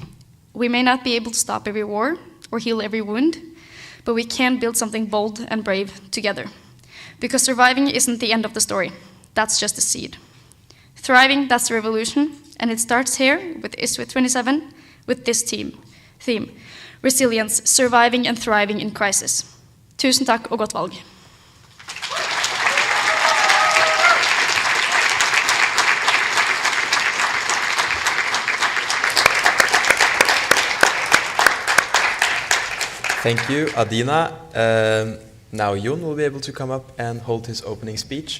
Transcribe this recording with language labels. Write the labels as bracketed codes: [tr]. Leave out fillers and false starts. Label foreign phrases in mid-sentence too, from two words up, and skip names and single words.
[en] We may not be able to stop every war or heal every wound, but we can build something bold and brave together. Because surviving isn't the end of the story, that's just a seed. Thriving, that's the revolution, and it starts here with ISFiT-27 with this theme, resilience, surviving and thriving in crisis. [no] Tusen takk og godt valg. [en] Thank you, Adina. Now Jon will be able to come up and hold his opening speech.